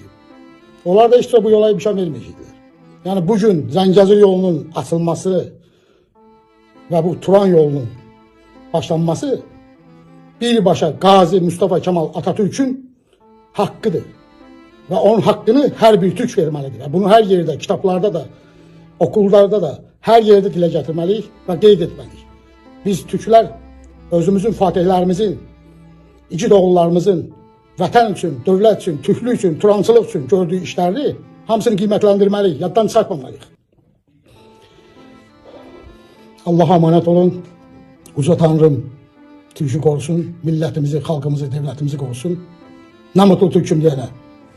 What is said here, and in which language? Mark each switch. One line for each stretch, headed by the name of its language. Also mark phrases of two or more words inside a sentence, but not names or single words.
Turkish: Onlar da işte bu yola imkan vermeyecekler. Yani bugün Zəngəzur yolunun açılması ve bu Turan yolunun başlanması birbaşa Gazi Mustafa Kemal Atatürk'ün hakkıdır. Ve onun hakkını her bir Türk vermelidir. Bunu her yerde, kitaplarda da, okullarda da, her yerde dile getirmeliyiz ve
Azerbaijani: qeyd etmeliyiz. Biz Türkler özümüzün fatihlerimizin, igid oğullarımızın vətən üçün, dövlət üçün, türklük üçün, turançılıq üçün gördüyü işləri hamısını qiymətləndirməliyik, yaddan çıxartmamalıyıq.
Turkish: Allah'a emanet olun. Uca Tanrım Türk'ü korusun. Milletimizi, halkımızı, devletimizi korusun. Ne mutlu Türk'üm diyene.